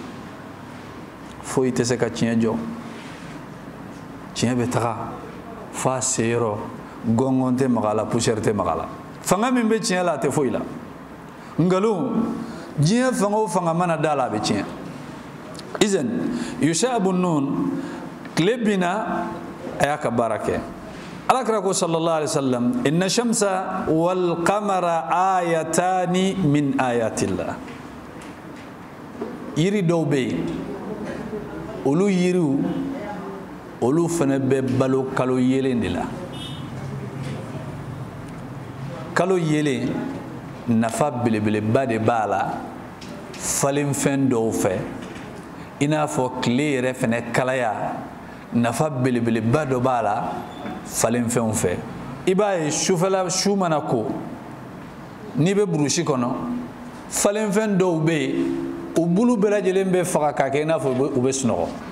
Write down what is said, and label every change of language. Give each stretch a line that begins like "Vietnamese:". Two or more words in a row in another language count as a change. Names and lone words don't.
Bambara: foyi tɛ se ka tiɲɛ jɔ tiɲɛ bɛ taga fo a se yɔrɔ gɔngɔn tɛ maga a la poussière tɛ maga a la fanga min bɛ tiɲɛ la a tɛ foyi la nkalon diɲɛ fanga o fanga mana da la a bɛ tiɲɛ izan Yusha ibn Nun tile binna a y'a ka baara kɛ alakira ko
Arabic: صلى الله عليه وسلم إن الشمس والقمر آيتان من آيات الله
Bambara: yiri dɔw bɛ yen olu yiriw olu fana bɛ balo kalo yelen de la kalo yelen nafa belebeleba de b'a la falenfɛn dɔw fɛ i n'a fɔ tile yɛrɛ fana kalaya nafa belebeleba dɔ b'a la falenfɛnw fɛ i b'a ye sufɛla su mana ko n'i bɛ burusi kɔnɔ falenfɛn dɔw bɛ yen u bulu bɛɛ lajɛlen bɛ faga k'a kɛ i n'a fɔ u bɛ sunɔgɔ